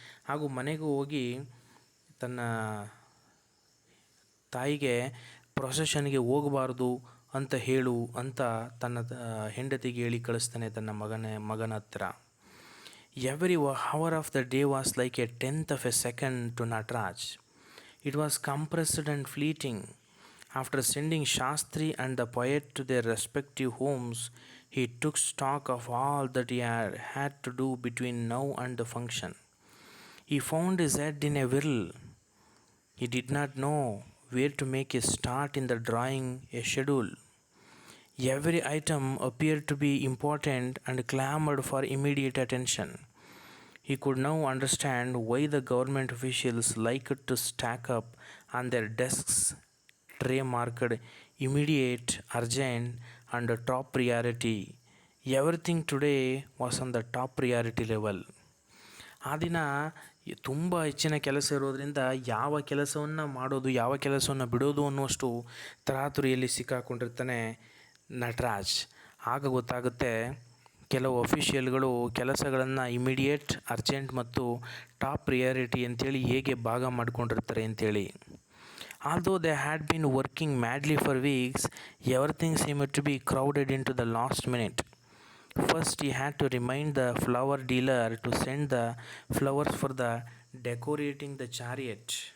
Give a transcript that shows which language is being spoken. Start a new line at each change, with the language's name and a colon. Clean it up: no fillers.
Kannada: ಹಾಗೂ ಮನೆಗೂ ಹೋಗಿ ತನ್ನ ತಾಯಿಗೆ ಪ್ರೊಸೆಷನ್ಗೆ ಹೋಗಬಾರ್ದು ಅಂತ ಹೇಳು ಅಂತ ತನ್ನ ಹೆಂಡತಿಗೆ ಹೇಳಿ ಕಳಿಸ್ತಾನೆ ತನ್ನ ಮಗನ ಹತ್ರ.
English: Every hour of the day was like a 10th of a second to Nataraj. It was compressed and fleeting. After sending Shastri and the poet to their respective homes, he took stock of all that he had to do between now and the function. He found his head in a whirl. He did not know where to make a start in the drawing a schedule. Every item appeared to be important and clamored for immediate attention. He could now understand why the government officials liked to stack up on their desks tray marked immediate, urgent and top priority. Everything today was on the top priority level.
Kannada: ಆ ದಿನ ತುಂಬ ಹೆಚ್ಚಿನ ಕೆಲಸ ಇರೋದರಿಂದ ಯಾವ ಕೆಲಸವನ್ನು ಮಾಡೋದು ಯಾವ ಕೆಲಸವನ್ನು ಬಿಡೋದು ಅನ್ನುವಷ್ಟು ತರಾತುರಿಯಲ್ಲಿ ಸಿಕ್ಕಾಕೊಂಡಿರ್ತಾನೆ ನಟರಾಜ್. ಆಗ ಗೊತ್ತಾಗುತ್ತೆ ಕೆಲವು ಅಫಿಷಿಯಲ್ಗಳು ಕೆಲಸಗಳನ್ನು ಇಮಿಡಿಯೇಟ್, ಅರ್ಜೆಂಟ್ ಮತ್ತು ಟಾಪ್ ಪ್ರಿಯಾರಿಟಿ ಅಂತೇಳಿ ಹೇಗೆ ಭಾಗ ಮಾಡಿಕೊಂಡಿರ್ತಾರೆ ಅಂತೇಳಿ.
English: Although they had been working madly for weeks, everything seemed to be crowded into the last minute. First, he had to remind the flower dealer to send the flowers for the decorating the chariot.